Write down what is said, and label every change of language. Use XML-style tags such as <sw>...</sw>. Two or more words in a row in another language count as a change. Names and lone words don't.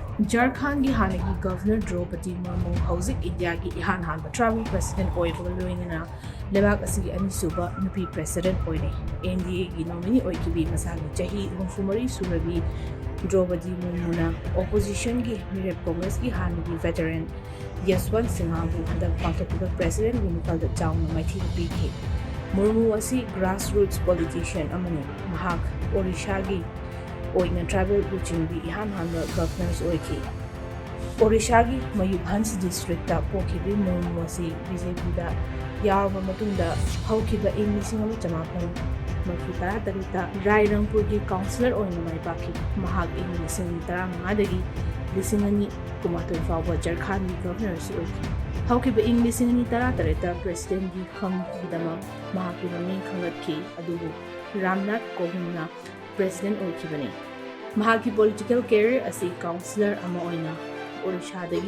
<mni>Jharkhand ki hannagi Governor Droupadi Murmu houjik India ki ihan hanba</mni> <en>travel president</en> <mni>oibaga loinana leibak asigi anisuba nupi president oire NDA ki nominee oikhibi mashagi chahi humfumari shurabi Droupadi Murmuna opposition ki meerep Congress ki hannagi veteran Yashwant Sinha bu handak pangthokhiba president Meekhal da chaona maithiba pikhi Murmu asi</mni> <en>grassroots politician</en> <mni>amani Mahak Odisha ki oina travel uchingi ihan hanba governors oikhi Odisha ki Mayubhanj district ta pokhibi Murmu asi BJP da yarba matungda haukiba innisingama chamapon mafutara tarita Rairangpur ki councillor oina maipakhi Mahak innising tara mangadagi lisingani kumatoi fawba Jharkhand ki governors oikhi haukiba innisingani tara tarita president ki khangidama Mahak Meekhal ki adubu Ramnath Kovind na president oikhibani Mahak ki</mni> <en>political career</en> <mni>asi councillor ama oina Odisha dagi</mni>